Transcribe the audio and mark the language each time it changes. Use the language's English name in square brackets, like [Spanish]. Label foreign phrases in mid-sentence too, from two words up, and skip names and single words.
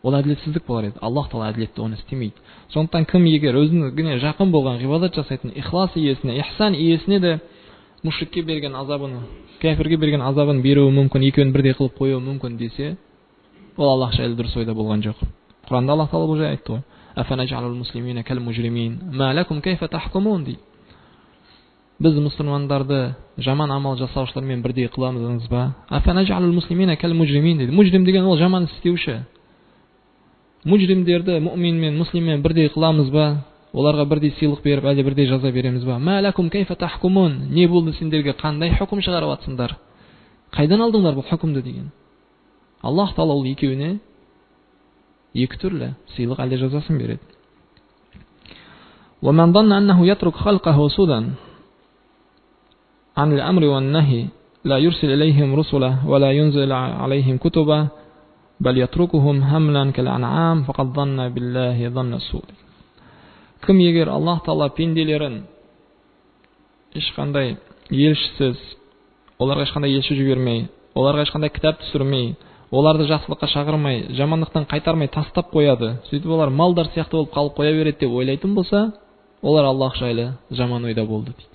[Kazakh] ол әділетсіздік болар еді. Аллах Тағала әділетті оны істемейді. Сондықтан кім егер өзіне жақын болған ғибадат жасайтын ихлас иесіне, ихсан иесіне де мушрикке берген азабын, кәфирге берген азабын беруі мүмкін, екеуін бірдей қылып қоюы мүмкін десе, ол Аллах жайлы дұрыс ойда болған жоқ. Құранда Аллах Тағала бұл жай айтты ғой. [Arabic] أفنجعل المسلمين كالمجرمين ما لكم كيف تحكمون дейді. [Kazakh] Біз мұсылмандарды жаман амал жасаушылармен бірдей қыламыз ба? [Arabic] أفنجعل المسلمين كالمجرمين [Kazakh] дейді. Мужрим деген ол жаман істеуші. Мужримдерді муъмин мен муслиммен бірдей қыламыз ба? Оларға бірдей сыйлық беріп, әлде бірдей жаза береміз ба? [Arabic] ما لكم كيف تحكمون. [Kazakh] Не болды сендерге, қандай хукім шығарып жатсыңдар? Қайдан алдыңдар бұл хукімді деген? Аллах Тағала ол екеуіне екі түрлі сыйлық әлде жазасын береді. [Arabic] ومن ظن أنه يترك خلقه سدى عن الأمر والنهي لا يرسل إليهم رسله ولا ينزل عليهم كتبه بل يتركهم هملا كالأنعام فقد ظن بالله ظن السوء. [Kazakh] Кім егер Аллах Тағала пенделерін ешқандай елшісіз, оларға ешқандай елші жібермей, оларға ешқандай кітап түсірмей, оларды жақсылыққа шақырмай, жамандықтан қайтармай тастап қояды. Сөйтіп олар малдар сияқты болып қалып қоя береді деп ойлайтын болса, олар Аллах жайлы жаман ойда болды дейді.